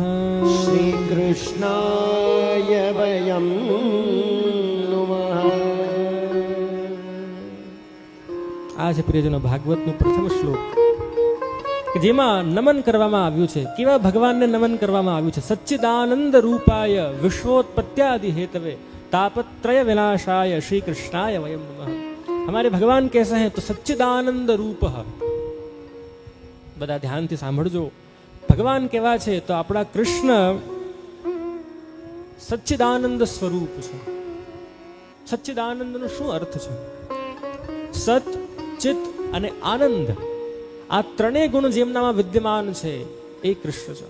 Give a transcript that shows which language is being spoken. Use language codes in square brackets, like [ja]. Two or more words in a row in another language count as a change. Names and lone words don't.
[sa] શ્રી કૃષ્ણાય વયમ નુમઃ. [gu] આ છે પ્રિયજનો ભાગવતનું પ્રથમ શ્લોક કે જેમાં નમન કરવામાં આવ્યું છે. કેવા ભગવાનને નમન કરવામાં આવ્યું છે? [sa] સચ્ચિદાનંદ રૂપાય વિશ્વોત્પત્યાદि હેતવે तापत्रय विनाशाय श्री कृष्णाय वयम नमः. [hi] हमारे भगवान कैसे हैं? तो सच्चिदानंद रूप. [gu] બધા ધ્યાનથી સાંભળજો. ભગવાન કેવા છે? તો આપણા કૃષ્ણ સચ્ચિદાનંદ સ્વરૂપ છે. સચ્ચિદાનંદનો શું અર્થ છે? સત, ચિત અને આનંદ, આ ત્રણેય ગુણ જેમનામાં વિદ્યમાન છે એ કૃષ્ણ છે.